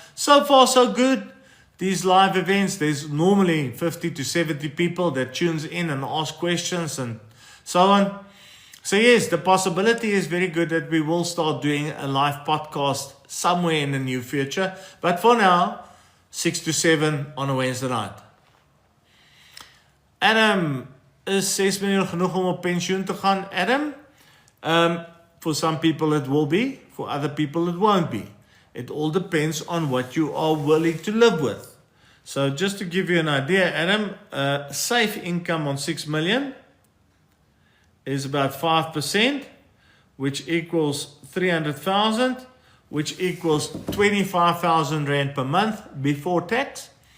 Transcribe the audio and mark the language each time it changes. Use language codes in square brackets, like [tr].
[en] So far, so good. These live events, there's normally 50 to 70 people that tunes in and ask questions and so on. So yes, the possibility is very good that we will start doing a live podcast somewhere in the near future. But for now, 6 to 7 on a Wednesday night. [af] Adam, is 6 miljoen genoeg om op pensioen te gaan? [en] Adam, for some people it will be, for other people it won't be. It all depends on what you are willing to live with. So just to give you an idea, Adam, safe income on 6 million is about 5%, which equals 300,000, which equals 25,000 Rand per month before tax.